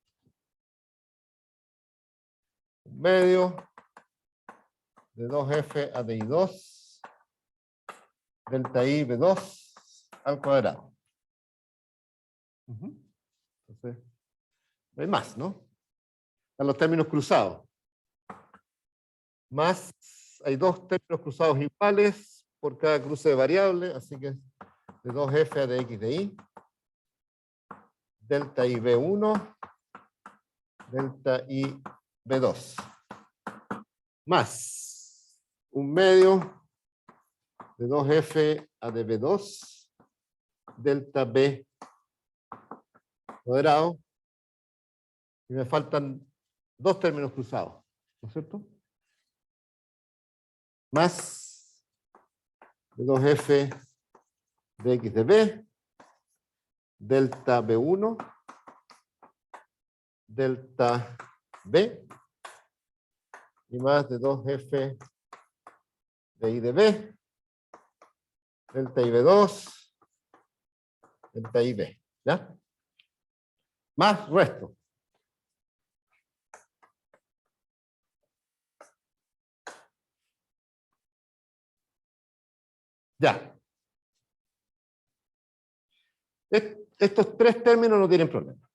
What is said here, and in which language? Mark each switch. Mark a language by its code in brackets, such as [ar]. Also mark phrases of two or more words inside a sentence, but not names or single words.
[es] Un medio de 2f a de I2 delta IB2 al cuadrado. Entonces, hay más, ¿no? Están los términos cruzados. Más, hay dos términos cruzados iguales por cada cruce de variable, así que de 2f a de x de i, delta i b1, delta i b2, más un medio de 2f a de b2, delta b cuadrado, y me faltan dos términos cruzados, ¿no es cierto? Más de 2f de x de b, delta b1, delta b, y más de 2f de i de b, delta i b2, delta i b, ¿ya? Más resto. Ya. Estos tres términos no tienen problema.